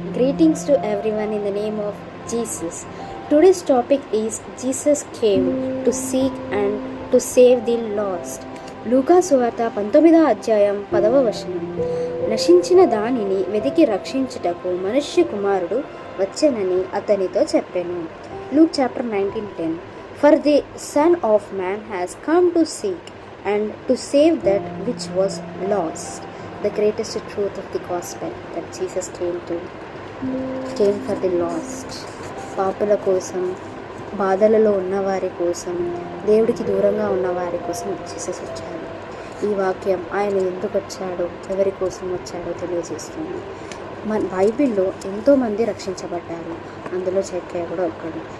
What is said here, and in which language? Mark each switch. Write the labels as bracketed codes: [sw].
[en] Greetings to everyone in the name of Jesus. Today's topic is Jesus came to seek and to save the lost. [te] లూకా సువార్త 19వ అధ్యాయం 10వ వచనం. నశించిన దానిని వెతికి రక్షించుటకు మనుష్య కుమారుడు వచ్చెనని అతనితో చెప్పెను. [en] Luke chapter 19:10. For the Son of Man has come to seek and to save that which was lost. The greatest truth of the gospel that Jesus came for the lost. [te] పాపుల కోసం, బాధలలో ఉన్నవారి కోసం, దేవుడికి దూరంగా ఉన్నవారి కోసం జీసస్ వచ్చాడు. ఈ వాక్యం ఆయన ఎందుకు వచ్చాడో, ఎవరి కోసం వచ్చాడో తెలియజేస్తుంది. మన బైబిల్లో ఎంతోమంది రక్షించబడ్డారు. అందులో జక్కయ్య కూడా ఒక్కడు.